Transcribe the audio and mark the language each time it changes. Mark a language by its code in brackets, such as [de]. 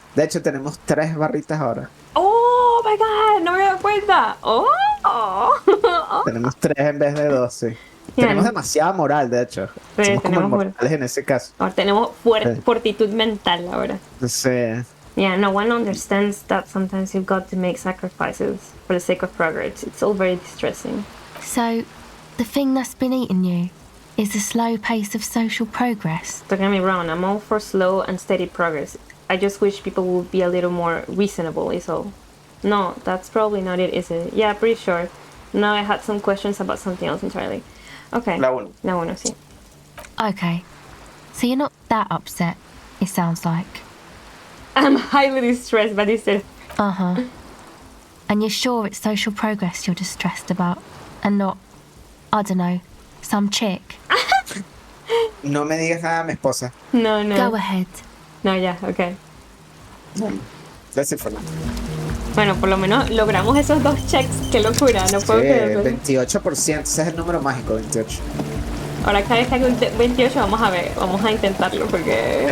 [es] De hecho, tenemos 3 barritas ahora. [en] Oh my god, [es] no me he dado cuenta. Oh, Oh. Tenemos 3 en vez de 2, sí. Tenemos demasiada moral, de hecho. Sí, Somos como tenemos inmortales en ese caso. Ahora tenemos fortitud mental ahora. Sí. [en] Yeah, no one understands that sometimes you've got to make sacrifices for the sake of progress. It's all very distressing. So, the thing that's been eating you is the slow pace of social progress. Don't get me wrong, I'm all for slow and steady progress. I just wish people would be a little more reasonable, is all. No, that's probably not it, is it? Yeah, pretty sure. No, I had some questions about something else entirely. Okay. [es] La uno, sí. [en] Okay, so you're not that upset, it sounds like. I'm highly distressed by this. Uh-huh. And you're sure it's social progress you're distressed about, and not, I don't know, some chick? [es] No me digas nada a mi esposa. No. [en] Go ahead. [es] No, ya, okay. [en] That's it for now. [es] Bueno, por lo menos logramos esos 2 checks. Qué locura, no puedo creerlo. 28%, ese es el número mágico, 28. Ahora cada vez que haga un 28 vamos a intentarlo porque...